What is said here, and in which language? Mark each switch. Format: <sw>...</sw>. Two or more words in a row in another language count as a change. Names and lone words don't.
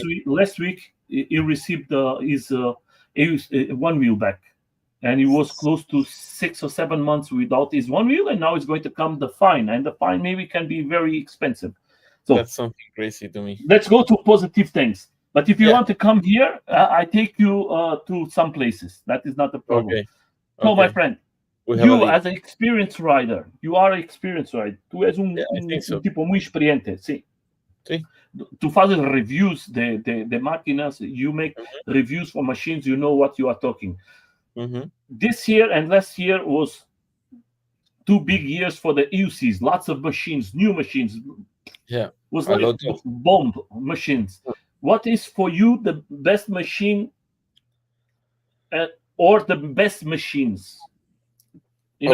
<en>week, last week, he received his one wheel back, and he was close to 6 or 7 months without his one wheel, and now it's going to come the fine, and the fine maybe can be very expensive. So that's something crazy to me. let's go to positive things. But if you Yeah. want to come here, I take you to some places. That is not a problem. Okay. So, my Okay. friend, We have a you deal. as an experienced rider, you are an experienced rider.</en> <pt>Tu és</pt> <en>Yeah, I think um so.</en> <pt>tipo muito experiente, sim.</pt> <en>See?</en> <pt>Tu fazes reviews de máquinas,</pt> <en>you make reviews for machines, you know what you are talking. Mm-hmm. This year and last year was two big years for the EUCs, lots of machines, new machines, Yeah. was A like lot of. bomb machines. What is for you the best machine, uh, or the best machines in a</en>